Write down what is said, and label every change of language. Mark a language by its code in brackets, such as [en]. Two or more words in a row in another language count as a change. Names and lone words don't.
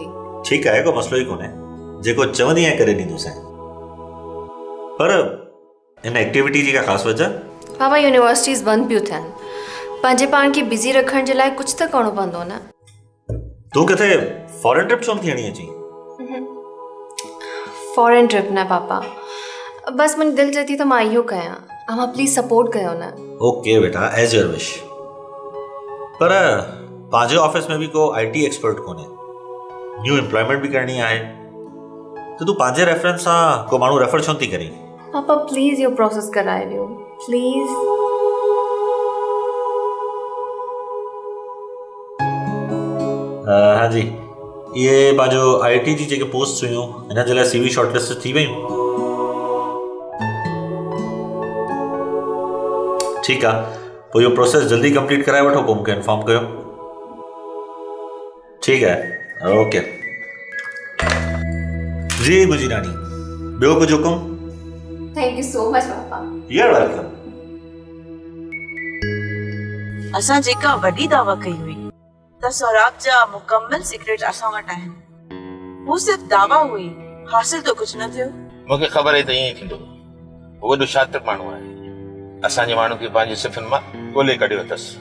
[sd] ठीकु आहे, को मसइलो ई कोन्हे, जेको चवंदी आहे करे ॾींदुसि। पर इन एक्टिविटी जी का ख़ासि वजह? पापा यूनिवर्सिटीज़ बंदि पियूं थियनि, पंहिंजे पाण खे बिज़ी रखण जे लाइ कुझु त करिणो पवंदो न। तूं किथे [en] foreign trip [sd] छो नथी हणी अची? [en] foreign trip [sd] न पापा, बस मुंहिंजी दिलि चए थी त मां इहो कयां, अव्हां [en] please support [sd] कयो न। ओके बेटा, [en] as your wish. [sd] पर पंहिंजे ऑफिस में भी को [en] IT expert [sd] कोन्हे, [en] new employment [sd] भी करणी आहे, तो तूं पंहिंजे रेफरेंस सां को माण्हू रेफर छो थी करीं? पापा प्लीज़ इहो प्रोसेस कराए ॾियो प्लीज़। हाँ जी, ये पंहिंजो IT जी जेके पोस्ट हुयूं हिन जे लाइ [en] CV shortlist [sd] थी वयूं। [hi] ठीक है, [sd] पोइ इहो प्रोसेस जल्दी कंप्लीट कराए वठो, पोइ मूंखे इन्फॉर्म कयो। [hi] ठीक है, [sd] ओके जी मुंहिंजी रानी, ॿियो कुझु हुकुम? [en] thank you so much papa. you are welcome. [sd] असां जेका वॾी दावा कई हुई त सौराब जा मुकम्मल सीक्रेट असां वटि आहिनि, हू सिर्फ़ दावा हुई, हासिल तो कुझु न थियो। मूंखे ख़बर आहे त ईअं ई थींदो, उहो वॾो शातिर माण्हू आहे, असांजे माण्हू खे पंहिंजी सिफ़ियुनि मां ॻोल्हे कढियो अथसि।